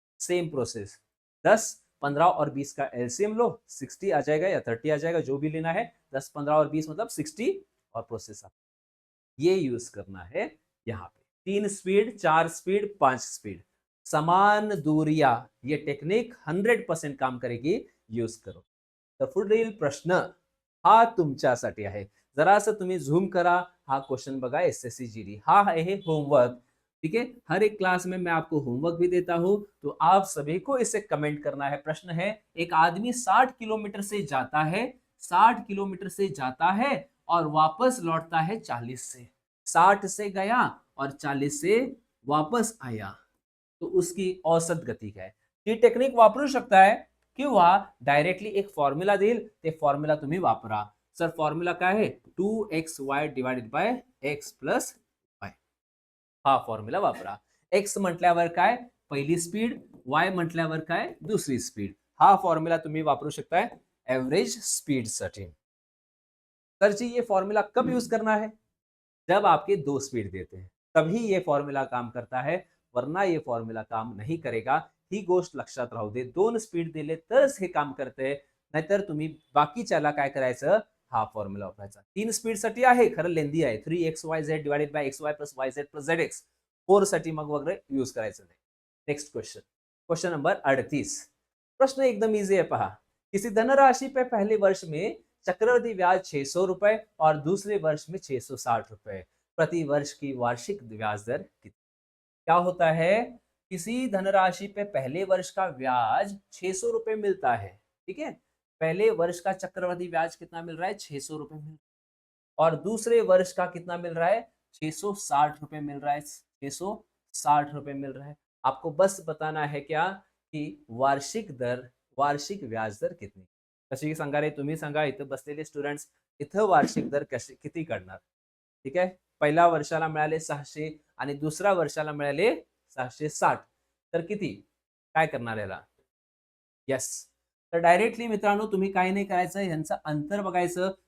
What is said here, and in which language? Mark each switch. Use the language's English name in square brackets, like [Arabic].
[Hindi] Same process, 10 15 और 20 का LCM लो, 60 आ जाएगा या 30 आ जाएगा, जो भी लेना है। 10 15 और 20 मतलब 60, और प्रोसेस ये यूज करना है। यहाँ पे 3 स्पीड, 4 स्पीड, 5 स्पीड, समान दूरिया, ये टेक्निक 100% काम करेगी, यूज करो. [Marathi] तर पुढील प्रश्न हा तुमच्यासाठी आहे. जरासं तुम्ही झूम करा, हा क्वेश्चन बघा. [Hindi] SSCGD हा है होमवर्क. ठीक है, हर एक क्लास में मैं आपको होमवर्क भी देता हूं, तो आप सभी को इसे कमेंट करना है. प्रश्न है, एक आदमी 60 किलोमीटर से जाता है, 60 किलोमीटर से जाता है और वापस लौटता है 40 से. 60 से गया और 40 से वापस आया, तो उसकी औसत गती काय? [Marathi] ही टेक्निक वापरू शकताय, किंवा डायरेक्टली एक फॉर्म्युला देईल, ते फॉर्म्युला तुम्ही वापरा. सर फॉर्म्युला काय आहे? [English] 2xy divided by x plus y. [Marathi] हा फॉर्म्युला वापरा. x म्हटल्यावर काय? पहिली स्पीड, y म्हटल्यावर काय? दुसरी स्पीड. हा फॉर्म्युला तुम्ही वापरू शकताय एव्हरेज स्पीड साठी. [Hindi] सर जी ये फॉर्मूला कब यूज करना है? जब आपके 2 स्पीड देते हैं, तभी ये फॉर्म्युला काम करता है, [Marathi] वरना ये फॉर्म्युला काम नाही करेगा. ही गोष्ट लक्षात राहू दे. 2 स्पीड दिले तरच हे काम करते, नाहीतर तुम्ही बाकीच्याला काय करायचं? हा फॉर्म्युला वापरायचा. 3 स्पीड साठी आहे, खरं लेंदी आहे. [English] 3xyz divided by xy plus yz plus zx. [Marathi] 4 साठी मग वगैरे यूज करायचं नाही. [Hindi] Next question, question number 38. प्रश्न एकदम इजी है, पहा. किसी धनराशि पे पहले वर्ष में चक्रवृद्धि ब्याज 600 रुपए और दूसरे वर्ष में 660 रुपए प्रति वर्ष की वार्षिक ब्याज दर कितनी? क्या होता है? किसी धनराशि पे पहले वर्ष का ब्याज 600 रुपए मिलता है. ठीक है, पहले वर्ष का चक्रवृद्धि ब्याज कितना मिल रहा है? 600 रुपए मिल रहा है. और दूसरे वर्ष का कितना मिल रहा है? 660 रुपए मिल रहा है. 660 रुपए मिल रहा है. आपको बस बताना है क्या? कि वार्षिक व्याज दर कितनी? [Marathi] कशी सांगा रे? तुम्ही सांगा, इथं बसलेले स्टुडंट्स, इथं वार्षिक दर कशी किती काढणार? ठीक आहे, पहिल्या वर्षाला मिळाले 600 आणि दुसऱ्या वर्षाला मिळाले 660, तर किती? काय करणार याला? येस, तर डायरेक्टली मित्रांनो तुम्ही काही नाही करायचं, यांचं अंतर बघायचं.